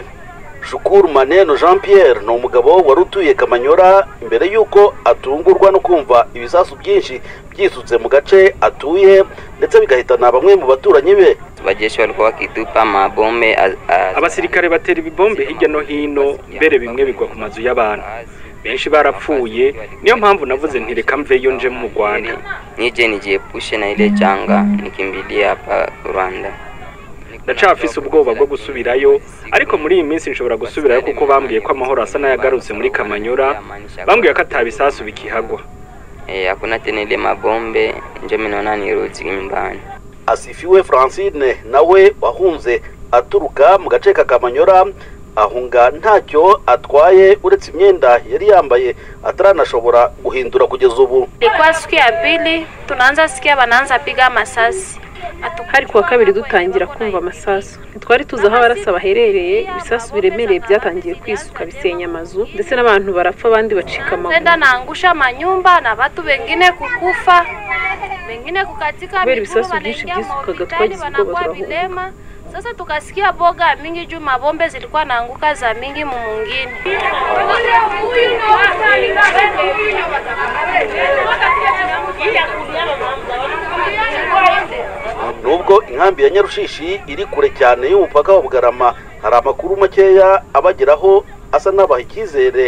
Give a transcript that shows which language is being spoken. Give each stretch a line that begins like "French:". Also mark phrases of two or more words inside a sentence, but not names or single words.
Kinyarwanda: Shukuru Maneno Jean Pierre ni umugabo wari utuye Kamanyora imbere y'uko atungurwa no kumva ibisasu byinshi byisutse mu gace atuye ndetse bigahitana bamwe mu baturanyi be.
Swahili: Abajeshi walikuwa wakitupa mabombe,
Kinyarwanda: abasirikare batera ibibombe hirya no hino, mbere bimwe bigwa ku mazu y'abantu. Benshi barapfuye, niyo mpamvu navuze nti reka mveyo nje mu Rwanda.
Swahili: Nije nijiepushe na ile janga nikimbilia hapa Rwanda.
Kinyarwanda: Ndacafise ubwoba bwo gusubirayo, ariko muri iyi minsi nshobora gusubirayo kuko bambwiye ko amahoro asa n'ayagarutse muri Kamanyora. Bambwiye ko atabisasu bikihagwa.
Swahili: Hakuna tena ile mabombe, nje minaona nirudi nyumbani.
Kinyarwanda: Asifiwe Francine nawe wahunze aturuka mu gace ka Kamanyora, ahunga ntacyo atwaye uretse imyenda yari yambaye ataranashobora guhindura kugeza ubu.
Swahili: Ilikuwa siku ya pili tunaanza sikia banaanza piga masasi.
Kinyarwanda: Hari kuwa kabiri dutangira kumva amasasu, ntitwari tuzi aho abarasa baherereye. Ibisasu biremereye byatangiye kwisuka bisenya amazu ndetse n'abantu barapfa, abandi bacika amaguru.
Swahili: Nenda naangusha manyumba na watu wengine kukufa, wengine kukatika miguu.
Kinyarwanda: Ibisasu byinshi byisukaga twagize ubwoba turahunga.
Swahili: Sasa tukasikia boga mingi juu mabombe zilikuwa naanguka za mingi mumungine.
Kinyarwanda: Nubwo inkambi ya Nyarushishi iri kure cyane y'umupaka wa Bugarama, hari amakuru makeya abageraho asa n'abaha icyizere.